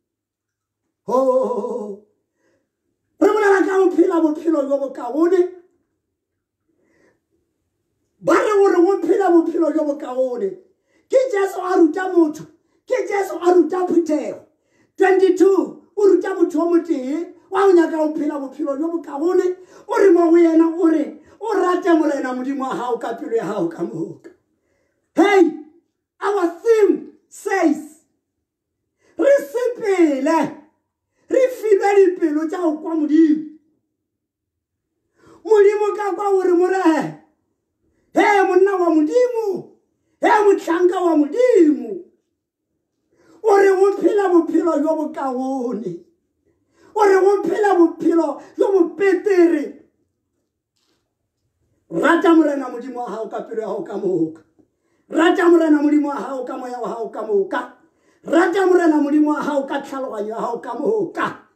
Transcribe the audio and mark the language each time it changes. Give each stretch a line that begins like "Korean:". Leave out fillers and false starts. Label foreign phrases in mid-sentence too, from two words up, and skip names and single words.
Northern Sotho: Re bolela ka go phela bophelo jo bokaone, ba re gore go phela bophelo jo bokaone ke Jesu a ruta motho, ke Jesu a ruta Phutego 22 o ruta motho o motee wa o nyaka go phela bophelo jo bokaone. O re mo go yena o re o rate morena Modimo wa gago ka pelo ya gago ka moka.
English: Hey, our theme says
Northern Sotho: re sepele re filwe dipelo tša go kwa Modimo. Modimo ka kwa gore more he monna wa Modimo, he motlhanka wa Modimo, o re go phela bophelo jo bokaone, o re go phela bophelo jo bopetere. Rata morena Modimo wa gago ka pelo ya gago ka moka, rata morena Modimo wa gago ka moya wa gago ka moka, rata morena Modimo wa gago ka tlhaloganyo ya gago ka moka.